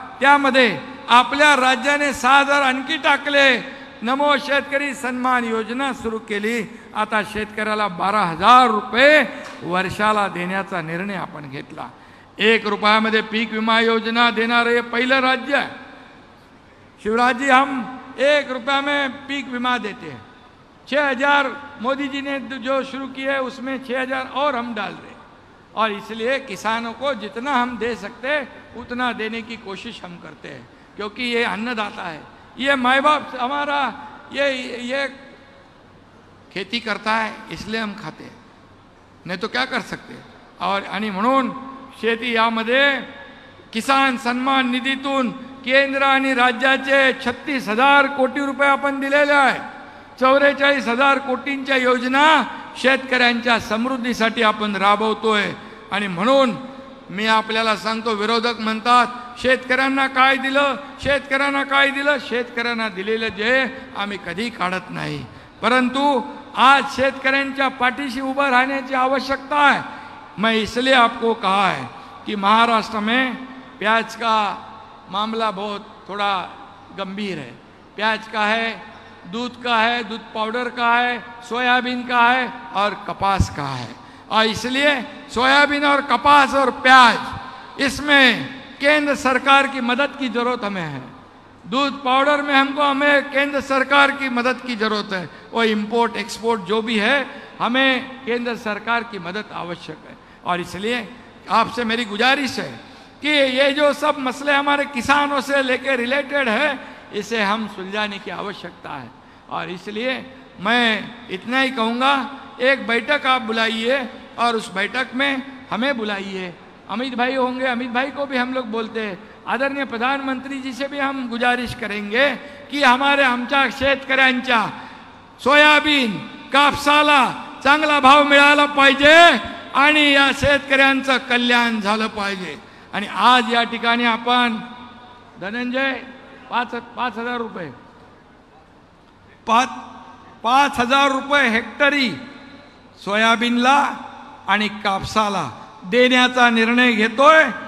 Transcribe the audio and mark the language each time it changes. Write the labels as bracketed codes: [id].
[mr] त्यामध्ये आपल्या राज्याने 6,000 आणखी टाकले. नमो शेतकरी सन्मान योजना सुरू केली. आता शेतकऱ्याला 12,000 रुपये वर्षाला देण्याचा निर्णय आपण घेतला. 1 रुपयामध्ये पीक विमा योजना देणारे हे पहिलं राज्य आहे. [hi] शिवराज जी, हम 1 रुपया में पीक विमा देते हैं. 6,000 मोदी जी ने जो शुरू किया है उसमें 6,000 और हम डाल रहे हैं. और इसलिए किसानों को जितना हम दे सकते हैं उतना देने की कोशिश हम करते हैं, क्योंकि ये अन्नदाता है. ये माँ बाप हमारा ये खेती करता है इसलिए हम खाते हैं, नहीं तो क्या कर सकते. [mr] और आणि म्हणून शेती यामध्ये किसान सन्मान निधीतून केंद्र आणि राज्याचे 36,000 कोटी रुपये आपण दिलेले आहे. 44,000 कोटींच्या योजना शेतकऱ्यांच्या समृद्धीसाठी आपण राबवतोय. आणि म्हणून मी आपल्याला सांगतो, विरोधक म्हणतात शेतकऱ्यांना काय दिलं, शेतकऱ्यांना काय दिलं. शेतकऱ्यांना दिलेलं जे आम्ही कधी काढत नाही, परंतु आज शेतकऱ्यांच्या पाठीशी उभं राहण्याची आवश्यकता [hi] है. मैं इसलिए आपको कहा है कि महाराष्ट्र में प्याज का मामला बहुत थोड़ा गंभीर है. प्याज का है, दूध का है, दूध पाउडर का है, सोयाबीन का है और कपास का है. और इसलिए सोयाबीन और कपास और प्याज इसमें केंद्र सरकार की मदद की ज़रूरत हमें है. दूध पाउडर में हमें केंद्र सरकार की मदद की ज़रूरत है. वो इंपोर्ट एक्सपोर्ट जो भी है हमें केंद्र सरकार की मदद आवश्यक है. और इसलिए आपसे मेरी गुजारिश है कि ये जो सब मसले हमारे किसानों से लेकर रिलेटेड है इसे हम सुलझाने की आवश्यकता है. और इसलिए मैं इतना ही कहूँगा, एक बैठक आप बुलाइए और उस बैठक में हमें बुलाइए. अमित भाई होंगे, अमित भाई को भी हम लोग बोलते हैं. आदरणीय प्रधानमंत्री जी से भी हम गुजारिश करेंगे की हमारे [mr] आमच्या शेतकऱ्यांच्या सोयाबीन कापसाला चांगला भाव मिळाला पाहिजे आणि या शेतकऱ्यांचं कल्याण झालं पाहिजे. आणि आज या ठिकाणी आपण धनंजय 5,000 रुपये 5,000 रुपये हेक्टरी सोयाबीनला आणि कापसाला देण्याचा निर्णय घेतोय.